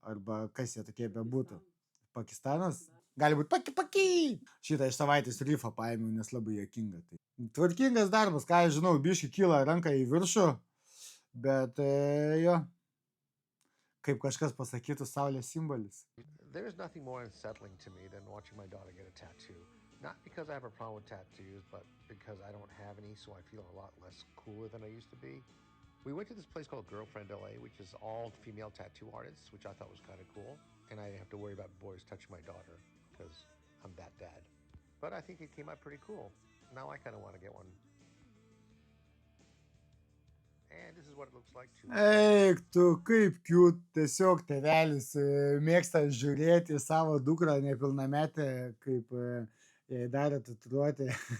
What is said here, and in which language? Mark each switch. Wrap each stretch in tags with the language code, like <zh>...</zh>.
<lt>Arba kas jie tokie bebūtų. Pakistanas? Gali būti paki. Šitą iš savaitės rifą paėmiau, nes labai juokinga. Tai. Tvarkingas darbas, ką aš žinau, biški kyla ranką į viršų, bet jo, kaip kažkas pasakytų, saulės simbolis.</lt> <en>There is nothing more unsettling to me than watching my daughter get a tattoo. Not because I have a problem with tattoos, but because I don't have any, so I feel a lot less cooler than I used to be. We went to this place called Girlfriend LA, which is all female tattoo artists, which I thought was kind of cool. And I didn't have to worry about boys touching my daughter, because I'm that dad. But I think it came out pretty cool. Now I kind of want to get one. And this is what it looks like too.</en> <lt>Eik tu, kaip cute, tiesiog tėvelis mėgsta žiūrėti savo dukrą nepilnametę, kaip jai darė tatuiruotę.</lt>